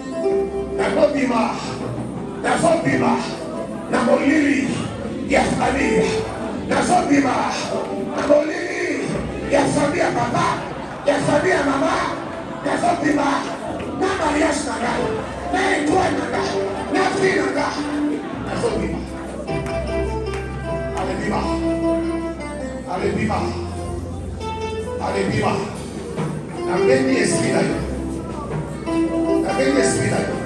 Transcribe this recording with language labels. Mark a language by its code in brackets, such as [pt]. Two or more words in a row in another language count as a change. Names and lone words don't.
[ln] Nazobima. Na molili ya familia. Nazobima. Na molili ya familia baba, ya familia mama. Nazobima. Na mariage nanga. Na étoile nanga. Na fille nanga. Nazobima. Allez, bima. Nabeni [fr] esprit là. [ln] Nabeni [fr] esprit là.